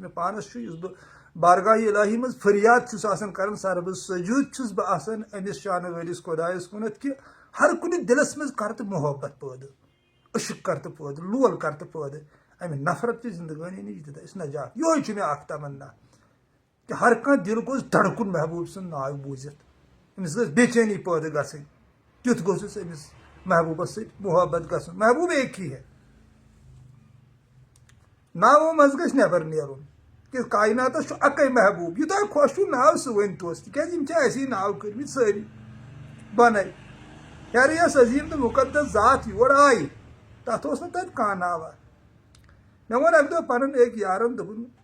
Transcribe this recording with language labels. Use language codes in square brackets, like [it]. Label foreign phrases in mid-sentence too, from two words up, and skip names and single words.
[ks] مےٚ پانس چھُ یُس بہٕ بارگاہ الہی منٛز فریاد چھُس آسان کران سربس سجوٗد چھُس بہٕ آسان أمِس شانہٕ وٲلِس خۄدایس کُنتھ کہِ ہر کُنہِ دِلس منٛز کر تہٕ محبت پٲدٕ عشق کر تہٕ پٲدٕ لول کر تہٕ پٲدٕ امہِ نفرت چہِ زندگٲنی نِش دِتھ اَسہِ نجات یِہوے چھُ مےٚ اکھ تمنا کہِ ہر کانٛہہ دِل گوٚژھ دھڑکُن محبوٗب سُنٛد ناو بوٗزِتھ أمِس گٔژھ بے چینی پٲدٕ گژھٕنۍ تیُتھ گوٚژھُس أمِس محبوٗبس سۭتۍ محبت گژھُن محبوٗب [ur] ایک ہی ہے [ks] ناوو منٛز گژھِ نٮ۪بر نیرُن کہِ کایناتس چھُ اکے محبوٗب یہِ تۄہہِ خۄش چھُو ناو سُہ ؤنۍتوس تِکیازِ یِم چھِ اسی ناو کٔرمٕتۍ سٲری بنے خیر یۄس عظیٖم تہٕ مُقدس ذات یور آیہِ تتھ اوس نہٕ تتہِ کانٛہہ ناوا مےٚ ووٚن اکہِ دۄہ پنُن أکۍ یارن دوٚپُن